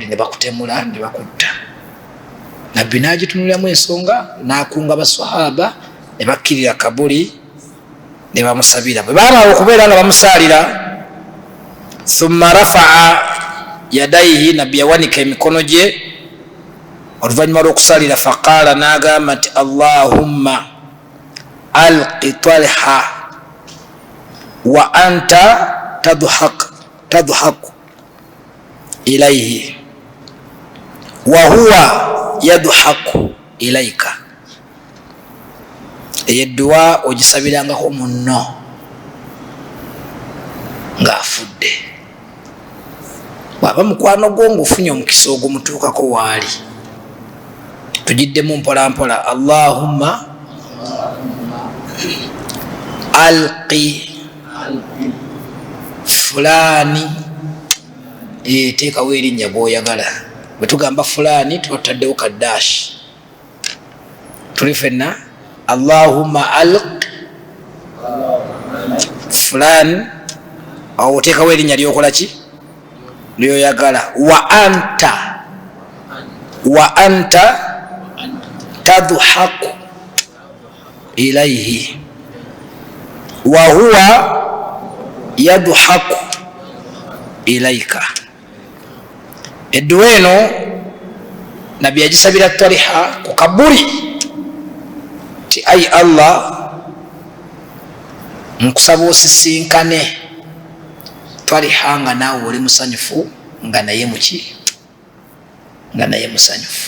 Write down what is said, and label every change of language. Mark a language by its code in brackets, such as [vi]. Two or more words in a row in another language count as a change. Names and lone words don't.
[lg] ne bakutemula ne bakutta nabbi n'agitunuliramu ensonga n'akunga baswahaba ne bakkirira kabuli ne bamusabira bwe baamala okubeera nga bamusaalira [ar] ثم رفع يديه [lg] nabbi yawanika emikono gye oluvannyuma lw'okusaalira faqaala n'agamba nti [ar] اللهم الق طلحة وأنت تضحك إليه وهو يضحك إليك [lg] eyedduwa ogisabirangako munno ng'afudde bw'aba mukwano gwo ng'ofunye omukisa ogumutuukako waali tugiddemu mpolampola Allahumma [ar] الق فلانا [lg] teekawo erinnya bw'oyagala bwe tugamba fulani tuba tutaddewo kaddashi tuli fenna [ar] اللهم الق فلانا [lg] awo oteekawo erinnya lyokola ki lyoyagala. [ar] وأنت تضحك إليه وهو يضحك إليك. [lg] Edduwa eno nabbi yagisabira Taliha ku kabuli ti ayi Allah nkusaba osisinkane Taliha nga naawe oli musanyufu nga naye muki nga naye musanyufu.